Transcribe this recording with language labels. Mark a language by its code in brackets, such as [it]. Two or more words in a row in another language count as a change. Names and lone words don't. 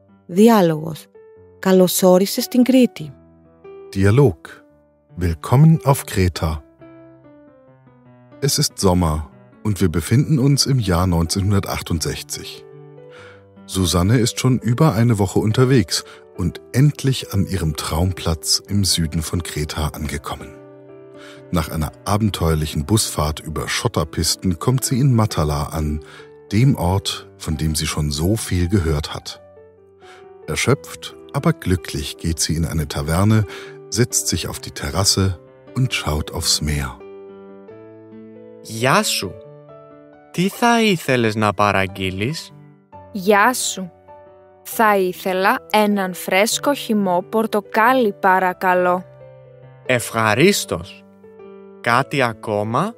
[el] Διάλογος. Καλώς όρισες στην Κρήτη. [de] Dialog. Willkommen auf Kreta. Es ist Sommer und wir befinden uns im Jahr 1968. Susanne ist schon über eine Woche unterwegs und endlich an ihrem Traumplatz im Süden von Kreta angekommen. Nach einer abenteuerlichen Busfahrt über Schotterpisten kommt sie in Matala an, dem Ort, von dem sie schon so viel gehört hat. Erschöpft, aber glücklich geht sie in eine Taverne, setzt sich auf die Terrasse und schaut aufs Meer. [el] Γεια σου! Τι θα ήθελες να παραγγείλεις? Γεια σου! Θα ήθελα έναν φρέσκο χυμό πορτοκάλι παρακαλώ. Ευχαρίστως! Κάτι ακόμα?